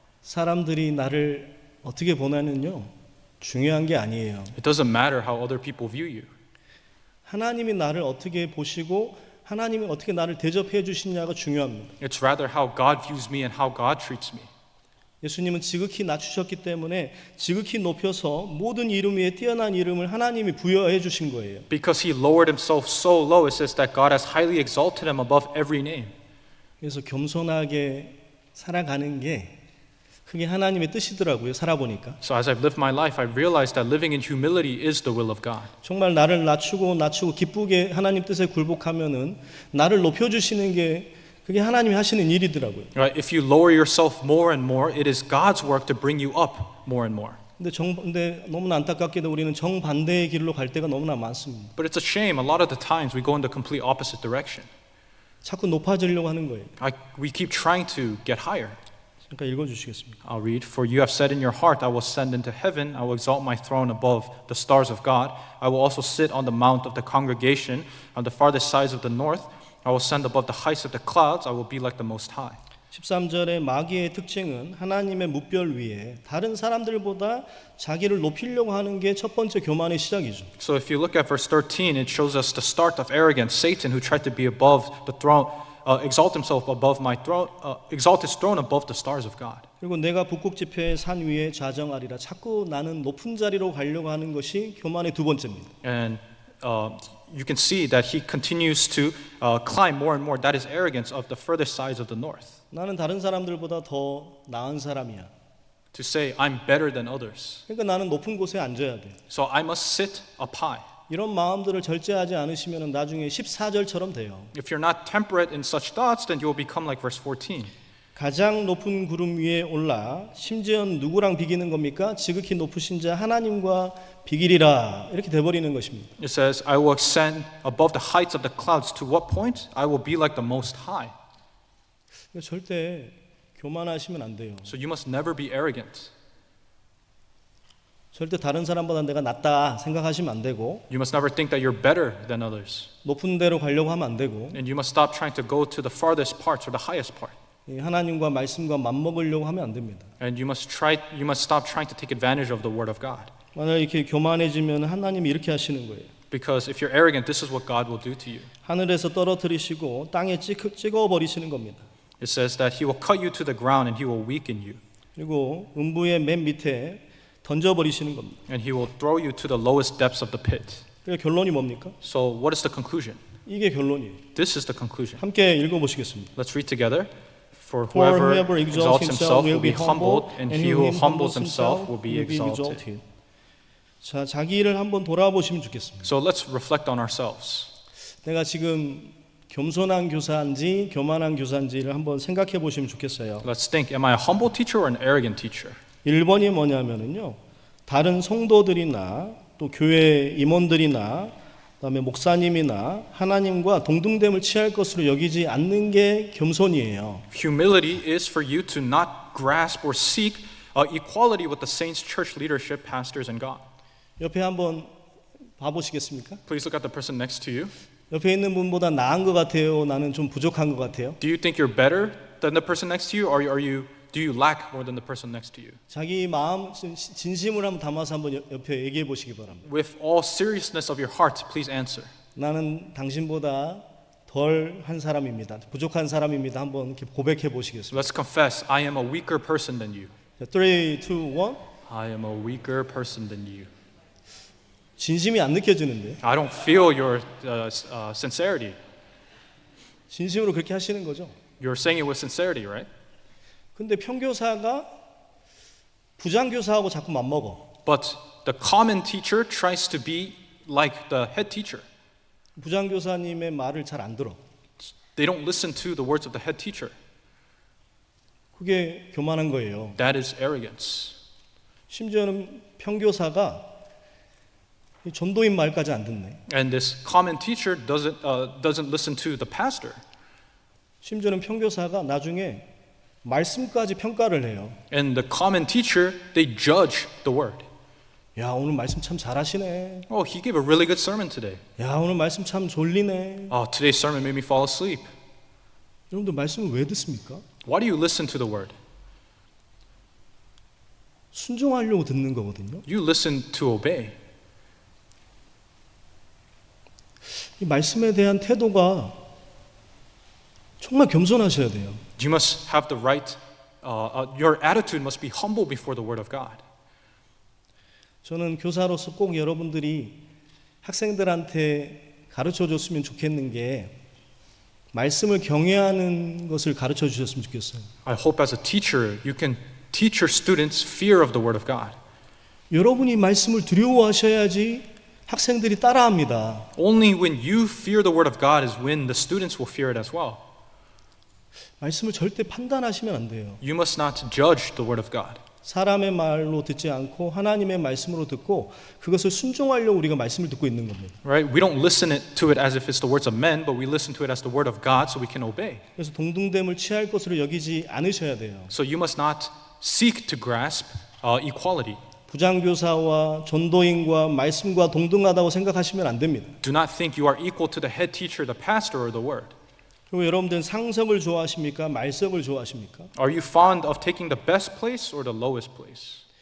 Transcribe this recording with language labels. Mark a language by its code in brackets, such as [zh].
[ko] 사람들이 나를 어떻게 보냐는요 중요한 게 아니에요. [en] It doesn't matter how other people view you. [ko] 하나님이 나를 어떻게 보시고 하나님이 어떻게 나를 대접해 주시냐가 중요합니다. [en] It's rather how God views me and how God treats me. [ko] 예수님은 지극히 낮추셨기 때문에 지극히 높여서 모든 이름 위에 뛰어난 이름을 하나님이 부여해 주신 거예요. [en] Because he lowered himself so low, it says that God has highly exalted him above every name. [ko] 그래서 겸손하게 살아가는 게 그게 하나님의 뜻이더라고요. 살아보니까. [en] So as I've lived my life, I realized that living in humility is the will of God. [ko] 정말 나를 낮추고 기쁘게 하나님 뜻에 굴복하면은 나를 높여주시는 게 그게 하나님이 하시는 일이더라고요. [en] Right? If you lower yourself more and more, it is God's work to bring you up more and more. [ko] 근데 너무나 안타깝게도 우리는 정반대의 길로 갈 때가 너무나 많습니다. [en] But it's a shame. A lot of the times we go in the complete opposite direction. [ko] 자꾸 높아지려고 하는 거예요. [en] We keep trying to get higher. [ko] 그러니까 읽어주시겠습니까? [en] I'll read. For you have said in your heart, I will ascend into heaven. I will exalt my throne above the stars of God. I will also sit on the mount of the congregation on the farthest sides of the north. I will ascend above the heights of the clouds. I will be like the Most High. [ko] 13절의 마귀의 특징은 하나님의 무별 위에 다른 사람들보다 자기를 높이려고 하는 게 첫 번째 교만의 시작이죠. [en] So if you look at verse 13, it shows us the start of arrogance. Satan, who tried to be above the throne, exalt himself above my throne, exalt his throne above the stars of God. [ko] 그리고 내가 북극지폐의 산 위에 좌정하리라. 자꾸 나는 높은 자리로 가려고 하는 것이 교만의 두 번째입니다. [en] And you can see that he continues to climb more and more. That is arrogance of the furthest sides of the north. [ko] 나는 다른 사람들보다 더 나은 사람이야. [en] To say, I'm better than others. [ko] 그러니까 나는 높은 곳에 앉아야 돼. [en] So I must sit up high. [ko] 이런 마음들을 절제하지 않으시면 나중에 14절처럼 돼요. [en] If you're not temperate in such thoughts, then you will become like verse 14. [ko] 가장 높은 구름 위에 올라 심지어 누구랑 비기는 겁니까? 지극히 높으신 자 하나님과 비기리라. 이렇게 돼버리는 것입니다. [en] It says, I will ascend above the heights of the clouds. To what point? I will be like the Most High. [ko] 절대 교만하시면 안 돼요. [en] So you must never be arrogant. [ko] 절대 다른 사람보다 내가 낫다 생각하시면 안 되고 [en] You must never think that you're better than others. [ko] 높은 데로 가려고 하면 안 되고 [en] And you must stop trying to go to the farthest parts or the highest part. [ko] 하나님과 말씀과 맞먹으려고 하면 안 됩니다. [en] And you must stop trying to take advantage of the word of God. [ko] 만약 이렇게 교만해지면 하나님이 이렇게 하시는 거예요. [en] Because if you're arrogant, this is what God will do to you. [ko] 하늘에서 떨어뜨리시고 땅에 찍어 버리시는 겁니다. [en] It says that he will cut you to the ground and he will weaken you. [ko] 그리고 음부의 맨 밑에 던져 버리시는 겁니다. [en] And he will throw you to the lowest depths of the pit. [ko] 그러니까 결론이 뭡니까? [en] So what is the conclusion? [ko] 이게 결론이에요. [en] This is the conclusion. [ko] 함께 읽어 보시겠습니다. [en] Let's read together. For For whoever exalts himself will be humbled, and he who humbles himself will be exalted. [ko] 자, 자기 일을 한번 돌아보시면 좋겠습니다. [en] So let's reflect on ourselves. [ko] 내가 지금 겸손한 교사인지 교만한 교사인지를 한번 생각해 보시면 좋겠어요. [en] Let's think, am I a humble teacher or an arrogant teacher? [ko] 1번이 뭐냐면은요. 다른 성도들이나 또 교회 임원들이나 그다음에 목사님이나 하나님과 동등됨을 취할 것으로 여기지 않는 게 겸손이에요. [en] Humility is for you to not grasp or seek equality with the saints, church leadership, pastors, and God. [ko] 옆에 한번 봐보시겠습니까? [en] Please look at the person next to you. [ko] 옆에 있는 분보다 나은 것 같아요? 나는 좀 부족한 것 같아요? [en] Do you think you're better than the person next to you, or do you lack more than the person next to you? [ko] 자기 마음 진심을 한번 담아서 한번 옆에 얘기해 보시기 바랍니다. [en] With all seriousness of your heart, please answer. [ko] 나는 당신보다 덜 한 사람입니다. 부족한 사람입니다. 한번 이렇게 고백해 보시겠습니다. [en] Let's confess, I am a weaker person than you. [ko] 3, 2, 1. [en] I am a weaker person than you. [ko] 진심이 안 느껴지는데. [en] I don't feel your sincerity. [ko] 진심으로 그렇게 하시는 거죠. [en] You're saying it with sincerity, right? [ko] 근데 평교사가 부장교사하고 자꾸 맞먹어. [en] But the common teacher tries to be like the head teacher. [ko] 부장교사님의 말을 잘 안 들어. [en] They don't listen to the words of the head teacher. [ko] 그게 교만한 거예요. [en] That is arrogance. [ko] 심지어는 평교사가 이 전도인 말까지 안 듣네. [en] And this common teacher doesn't listen to the pastor. [ko] 심지어는 평교사가 나중에 말씀까지 평가를 해요. [en] And the common teacher, they judge the word. [ko] 야, 오늘 말씀 참 잘하시네. [en] Oh, he gave a really good sermon today. [ko] 야, 오늘 말씀 참 졸리네. [en] Oh, today's sermon made me fall asleep. [ko] 여러분들 말씀을 왜 듣습니까? [en] Why do you listen to the word? [ko] 순종하려고 듣는 거거든요. [en] You listen to obey. [ko] 이 말씀에 대한 태도가 정말 겸손하셔야 돼요. [en] You must have the right, your attitude must be humble before the word of God. [ko] 저는 교사로서 꼭 여러분들이 학생들한테 가르쳐 줬으면 좋겠는 게 말씀을 경외하는 것을 가르쳐 주셨으면 좋겠어요. [en] I hope as a teacher you can teach your students fear of the Word of God. [ko] 여러분이 말씀을 두려워하셔야지 학생들이 따라합니다. [en] Only when you fear the Word of God is when the students will fear it as well. [ko] 말씀을 절대 판단하시면 안 돼요. [en] You must not judge the Word of God. [ko] 사람의 말로 듣지 않고 하나님의 말씀으로 듣고 그것을 순종하려고 우리가 말씀을 듣고 있는 겁니다. [en] Right? We don't listen to it as if it's the words of men, but we listen to it as the Word of God so we can obey. [ko] 그래서 동등됨을 취할 것으로 여기지 않으셔야 돼요. [en] So you must not seek to grasp equality. [ko] 부장교사와 전도인과 말씀과 동등하다고 생각하시면 안 됩니다. [en] Do not think you are equal to the head teacher, the pastor, or the Word. [ko] 그리고 여러분들은 상석을 좋아하십니까? 말석을 좋아하십니까? [en] Are you fond of taking the best place or the lowest place?